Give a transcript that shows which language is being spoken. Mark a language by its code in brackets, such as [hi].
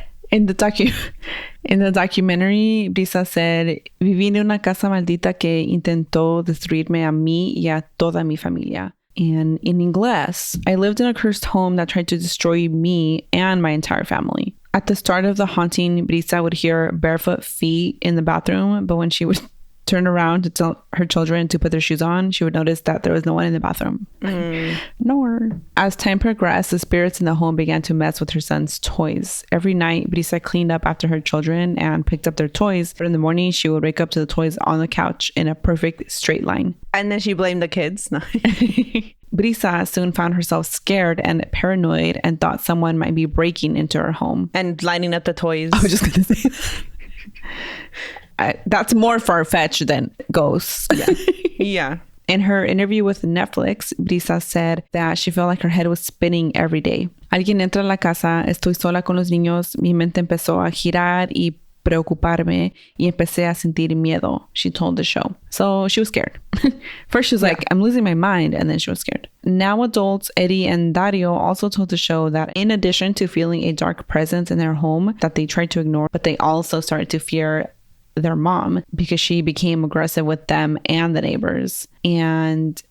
[en] In the documentary, Brisa said, [es] viví en una casa maldita que intentó destruirme a mí y a toda mi familia. [en] And in English, I lived in a cursed home that tried to destroy me and my entire family. At the start of the haunting, Brisa would hear barefoot feet in the bathroom, but when she would turn around to tell her children to put their shoes on, she would notice that there was no one in the bathroom. Nor. As time progressed, the spirits in the home began to mess with her son's toys. Every night, Brisa cleaned up after her children and picked up their toys, but in the morning, she would wake up to the toys on the couch in a perfect straight line. And then she blamed the kids. No. Brisa soon found herself scared and paranoid and thought someone might be breaking into her home. And lining up the toys. I was just going to say that. That's more far-fetched than ghosts. Yeah. Yeah. In her interview with Netflix, Brisa said that she felt like her head was spinning every day. [es] Alguien entra a la casa, estoy sola con los niños, mi mente empezó a girar y preocuparme y empecé a sentir miedo, [en] she told the show. So she was scared. First she was like, I'm losing my mind, and then she was scared. Now adults Eddie and Dario also told the show that in addition to feeling a dark presence in their home that they tried to ignore, but they also started to fear their mom because she became aggressive with them and the neighbors. And